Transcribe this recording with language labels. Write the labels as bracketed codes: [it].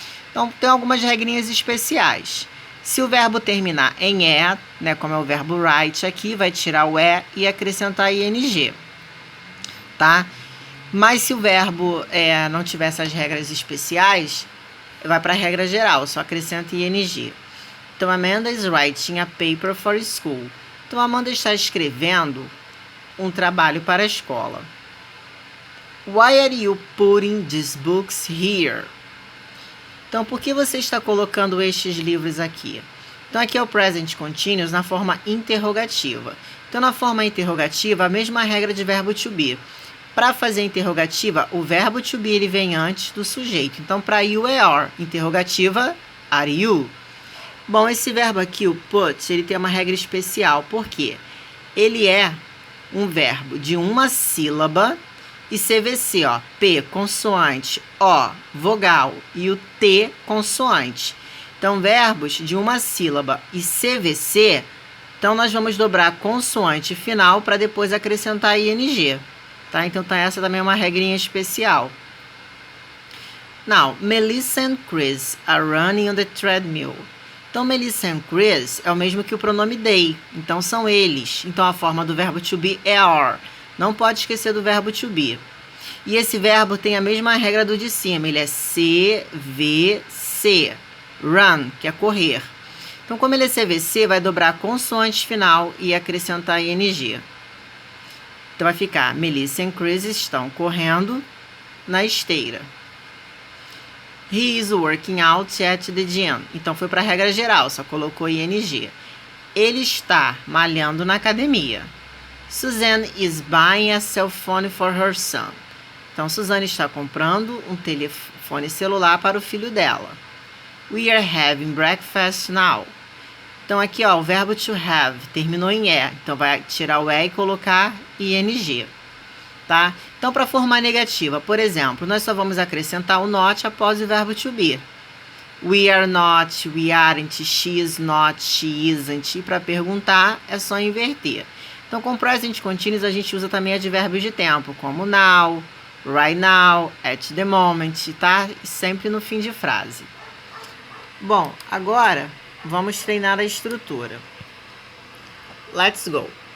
[pt] Então, tem algumas regrinhas especiais. Se o verbo terminar em e, né, como é o verbo write aqui, vai tirar o e e acrescentar ing. Tá? Mas se o verbo não tiver essas regras especiais, vai para a regra geral, só acrescenta ing. Então, [en] Amanda is writing a paper for school. [pt] Então, Amanda está escrevendo um trabalho para a escola. [en] Why are you putting these books here? [pt] Então, por que você está colocando estes livros aqui? Então, aqui é o present continuous na forma interrogativa. Então, na forma interrogativa, a mesma regra de verbo to be. Para fazer interrogativa, o verbo to be ele vem antes do sujeito. Então, para you é are. Interrogativa, are you? Bom, esse verbo aqui, o put, ele tem uma regra especial. Por quê? Ele é um verbo de uma sílaba e CVC, ó. P, consoante, O, vogal e o T, consoante. Então, verbos de uma sílaba e CVC, então nós vamos dobrar a consoante final para depois acrescentar ing. Tá? Então, essa também é uma regrinha especial. [en] Now, Melissa and Chris are running on the treadmill. [pt] Então, Melissa and Chris é o mesmo que o pronome they. Então, são eles. Então, a forma do verbo to be é are. Não pode esquecer do verbo to be. E esse verbo tem a mesma regra do de cima. Ele é CVC. Run, que é correr. Então, como ele é CVC, vai dobrar a consoante final e acrescentar ing. Então, vai ficar, Melissa e Chris estão correndo na esteira. [en] He is working out at the gym. [pt] Então, foi para a regra geral, só colocou ing. Ele está malhando na academia. [en] Suzanne is buying a cell phone for her son. [pt] Então, Suzanne está comprando um telefone celular para o filho dela. [en] We are having breakfast now. [pt] Então, aqui, ó, o verbo to have terminou em e. Então, vai tirar o e e colocar ing. Tá? Então, para formar negativa, por exemplo, nós só vamos acrescentar o not após o verbo to be. [en] We are not, we aren't, she is not, she isn't. [pt] E para perguntar, é só inverter. Então, com present continuous, a gente usa também advérbios de tempo, como now, right now, at the moment, tá? E sempre no fim de frase. Bom, agora vamos treinar a estrutura. [en] Let's go.